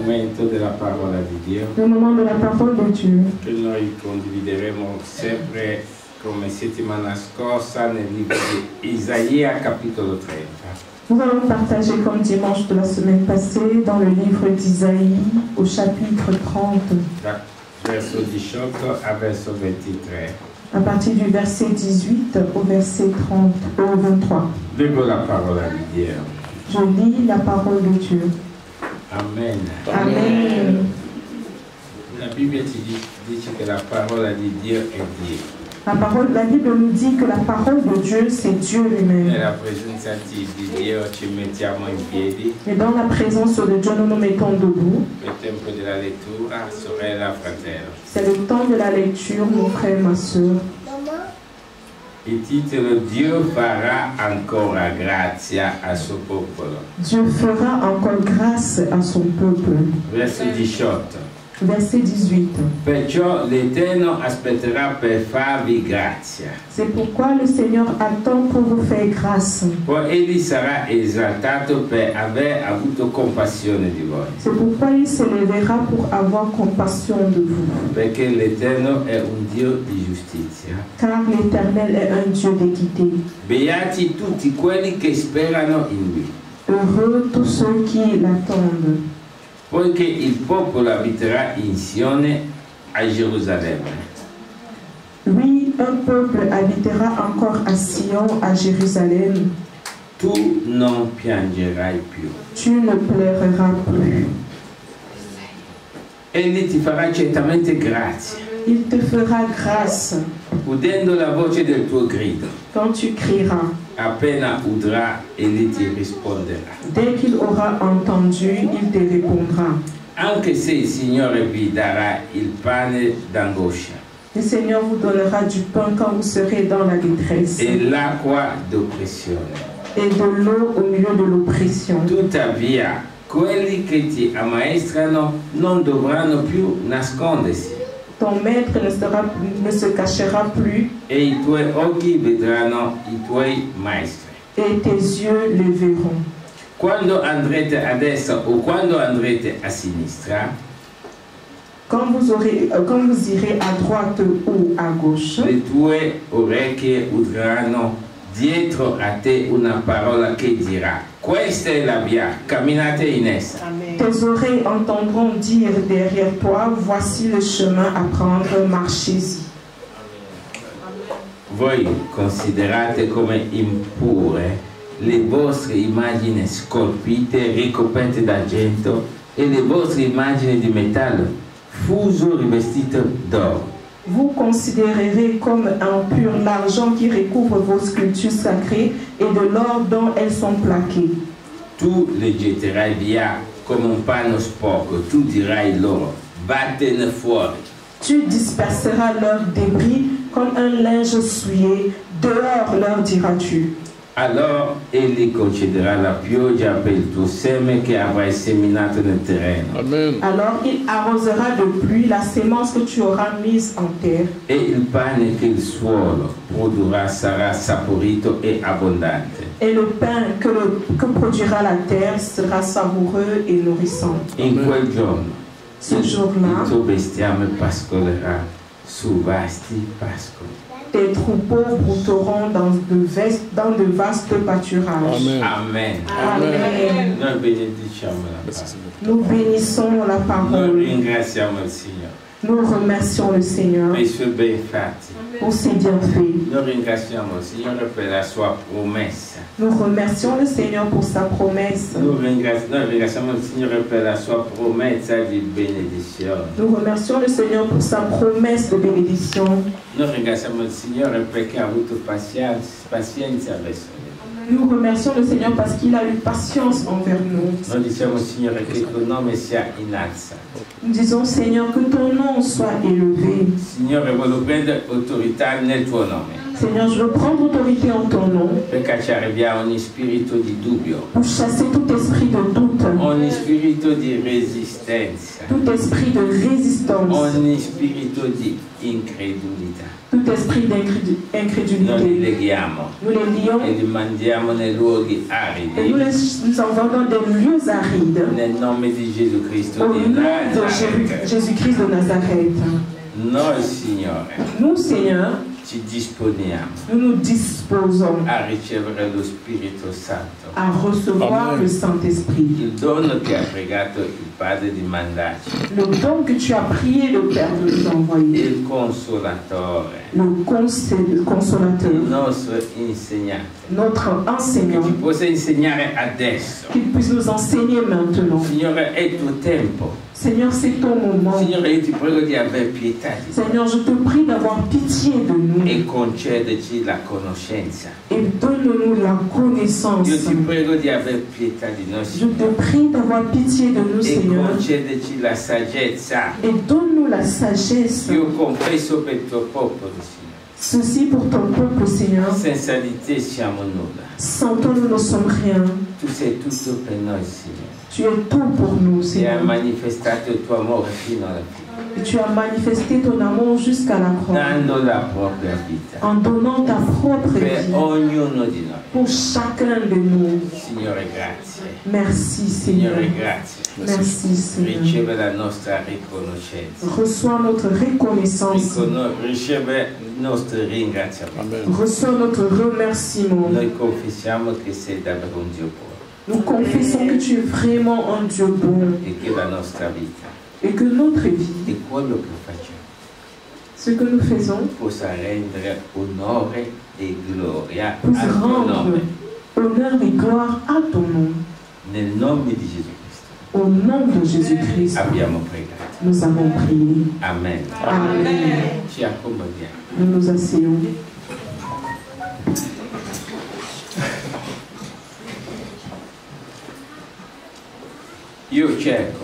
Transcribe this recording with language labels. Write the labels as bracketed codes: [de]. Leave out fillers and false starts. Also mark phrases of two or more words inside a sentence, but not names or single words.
[it] momento della parola di Dio. [fr] Le moment de la parole de Dieu. [it] Che noi condivideremo sempre come settimana scorsa nel libro di Isaia, capitolo 30. [fr] Nous allons partager comme dimanche de la semaine passée dans le livre d'Isaïe au chapitre 30. [it] Da verso 18 a verso 23. [fr] À partir du verset 18 au verset 23. [it] Leggo la parola di Dio. [fr] Je lis la parole de Dieu. [it] Amen. [fr] Amen. [it] La Bibbia ci dice che la parola di Dio è Dio. [fr] La Bible nous dit que la parole de Dieu, c'est Dieu lui-même. [it] Nella presenza di Dio ci mettiamo in piedi. [fr] Et dans la présence de Dieu, nous nous mettons debout. [it] Il tempo della lettura, sorella, fratello. [fr] C'est le temps de la lecture, mon frère, ma soeur. [it] Il titolo Dio farà ancora grazia al suo popolo. [fr] Dieu fera encore grâce à son peuple. [it] Verso 18. [fr] Verset 18. [it] Perciò l'Eterno aspetterà per farvi grazia. [fr] C'est pourquoi le Seigneur attend pour vous faire grâce. [it] Poi egli sarà esaltato per aver avuto compassione di voi. [fr] C'est pourquoi il s'élèvera pour avoir compassion de vous. [it] Perché l'Eterno è un Dio di giustizia. [fr] Car l'Éternel est un Dieu d'équité. [it] Beati tutti quelli che sperano in lui. [fr] Heureux tous ceux qui l'attendent. [it] Poiché il popolo abiterà in Sione a Gerusalemme. [fr] Oui, un peuple habitera encore à Sion, à Jérusalem. [it] Tu non piangerai più. [fr] Tu ne pleureras plus. [it] Egli ti farà certamente grazia. [fr] Il te fera grâce [it] Udendo la voce del tuo grido. [fr] quand tu crieras. [it] Appena udrà, egli ti risponderà. [fr] Dès qu'il aura entendu, il te répondra. [it] Anche se il Signore vi darà il pane d'angoscia [fr] Le Seigneur vous donnera du pain quand vous serez dans la détresse [it] e l'acqua d'oppressione. [fr] et de l'eau au milieu de l'oppression. [it] Tuttavia, quelli che ti ammaestrano non dovranno più nascondersi. [fr] Ton maître ne se cachera plus [it] E i tuoi occhi vedranno i tuoi maestri. [fr] et tes yeux le verront. [it] Quando andrete a destra o quando andrete a sinistra, [fr] Quand vous irez à droite ou à gauche, [it] le tue orecchie udranno dietro a te una parola che dirà: questa è la via, camminate in essa. [fr] tes oreilles entendront dire derrière toi, voici le chemin à prendre, marchez-y. [it] Voi considerate come impure le vostre immagini scolpite, ricoperte d'argento, e le vostre immagini di metallo, fuso rivestito d'oro. [fr] Vous considérerez comme impur l'argent qui recouvre vos sculptures sacrées et de l'or dont elles sont plaquées. [it] Tu le getterai via come un panno sporco, tu dirai loro: vattene fuori. [fr] Tu disperseras leurs débris comme un linge souillé, dehors leur diras-tu. [it] Allora egli concederà la pioggia per il tuo seme che avrai seminato nel terreno. Amen. [fr] Alors il arrosera de pluie la sémence que tu auras mise en terre. [it] E il pane che il suolo produrrà sarà saporito e abbondante. [fr] Et le pain que produira la terre sera savoureux et nourrissant. [it] In quel giorno [fr] Ce jour-là, [it] il tuo bestiame pascolerà su vasti pascoli. [fr] tes troupeaux brouteront dans de vastes pâturages. [it] Amen. [fr] Amen. Amen. [it] Noi benediciamo la parola. [fr] Nous bénissons la [it] Noi [fr] parole. [it] ringraziamo il Signore [fr] Nous remercions le Seigneur [it] per i suoi bei fatti. [fr] pour ses bienfaits. [it] Noi ringraziamo il Signore per la sua promessa. [fr] Nous remercions le Seigneur pour sa promesse. [it] Noi ringraziamo il Signore per la sua promessa di benedizione. [fr] Nous remercions le Seigneur pour sa promesse de bénédiction. [it] Noi ringraziamo il Signore perché ha avuto pazienza verso noi. [fr] Nous remercions le Seigneur parce qu'il a eu patience envers nous. [it] Noi diciamo, Signore, che il tuo nome sia innalzato. [fr] Nous disons, Seigneur, que ton nom soit élevé. [it] Signore, voglio prendere autorità nel tuo nome. [fr] Seigneur, je veux prendre autorité en ton nom [it] per cacciare via ogni spirito di dubbio, [fr] pour chasser tout esprit de doute, [it] ogni spirito di resistenza, [fr] tout esprit de résistance, [it] ogni spirito di incredulità. [fr] tout esprit [it] Noi li [fr] d'incrédulité. [it] leghiamo [fr] Nous les lions [it] e li mandiamo nei luoghi [fr] et nous [it] aridi [fr] nous envoyons dans des lieux arides. [it] nel nome di Gesù Cristo [fr] Au [it] di [fr] nom de [it] Nazareth. [fr] Jésus-Christ de Nazareth. [it] Noi, Signore, [fr] Nous, Seigneur, [it] ci disponiamo [fr] nous nous disposons [it] a ricevere lo Spirito Santo, [fr] à recevoir le Saint-Esprit. [it] il dono che ha pregato il Padre di mandarci, [fr] Le don que tu as prié le Père de nous envoyer. [it] il Consolatore, [fr] Le [it] il [fr] consolateur, [it] nostro insegnante, [fr] notre [it] che [fr] enseignant, [it] ci possa insegnare adesso. [fr] qu'il puisse nous enseigner maintenant. [it] Signore, è il tuo tempo. [fr] Seigneur, c'est ton moment. [it] Signore, io ti prego di aver pietà di noi [fr] Seigneur, je te prie d'avoir pitié de nous [it] e concederci la conoscenza. [fr] et donne-nous la connaissance. [it] Io ti prego di aver pietà di noi, [fr] Je [it] Signore, [fr] te prie d'avoir pitié de nous, [it] e [fr] Seigneur, [it] concederci la saggezza. [fr] et donne-nous la sagesse. [it] Io confesso per il tuo popolo, Signore. [fr] Ceci pour ton peuple, Seigneur. [it] Senza di te siamo nulla. [fr] Sans toi, nous ne sommes rien. [it] Tu sei tutto per noi, Signore. [fr] Tu es tout pour nous, [it] E hai [fr] Seigneur. [it] manifestato il tuo amore fino alla fine, [fr] Et tu as manifesté ton amour jusqu'à la croix, [it] dando la propria vita [fr] en donnant ta propre [it] per [fr] vie [it] ognuno di noi. [fr] pour chacun de nous. [it] Signore, grazie. [fr] Merci, Seigneur. [it] Signore, grazie. [fr] Merci, Seigneur. [it] Riceve la nostra riconoscenza. [fr] Reçois notre reconnaissance. [it] Riceve il nostro ringraziamento. [fr] Reçois notre remerciement. [it] Noi confessiamo che sei davvero un Dio buono [fr] Nous confessons que tu es vraiment un Dieu bon [it] e che la nostra vita [fr] et que notre vie, [it] e quello che facciamo [fr] ce que nous faisons, [it] possa rendere onore e gloria [fr] puisse [it] al tuo [fr] rendre [it] nome. [fr] honneur et gloire à ton nom. [it] Nel nome di Gesù Cristo [fr] Au nom de Jésus-Christ, [it] abbiamo pregato. [fr] nous avons prié. [it] Amen. [fr] Amen. [it] Ci accomodiamo. [fr] Nous nous asseyons. [it] Io cerco